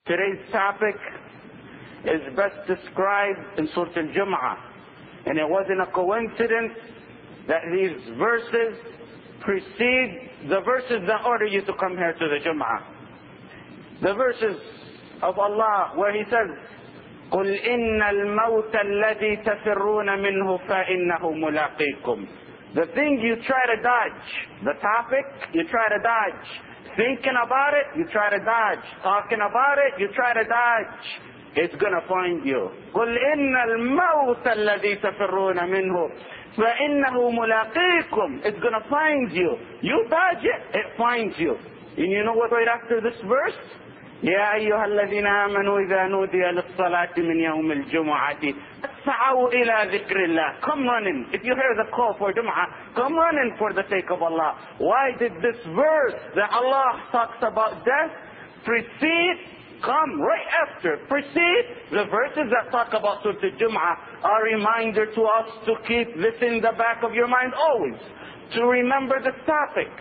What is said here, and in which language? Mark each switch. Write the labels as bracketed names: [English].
[English] Today's topic is best described in Surah Al-Jum'ah. And it wasn't a coincidence that these verses precede the verses that order you to come here to the Jum'ah. The verses of Allah where He says, [Arabic] قُلْ إِنَّ الْمَوْتَ الَّذِي تَفِرُّونَ مِنْهُ فَإِنَّهُ مُلَاقِيكُمْ. [English] The thing you try to dodge, the topic you try to dodge, thinking about it, you try to dodge, talking about it, you try to dodge, it's gonna find you. [Arabic] قُلْ إِنَّ الْمَوْتَ الَّذِي تَفِرُّونَ مِنْهُ فَإِنَّهُ مُلَاقِيكُمْ. [English] It's gonna find you. You dodge it, it finds you. And you know what right after this verse? [Arabic] يا أيها الذين آمنوا إذا نودي للصلاة من يوم الجمعة فاسعوا إلى ذكر الله. [English] Come running. If you hear the call for Jum'ah, come running for the sake of Allah. Why did this verse that Allah talks about death precede, come right after, precede the verses that talk about Surah Al-Jum'ah? A reminder to us to keep this in the back of your mind always, to remember this topic.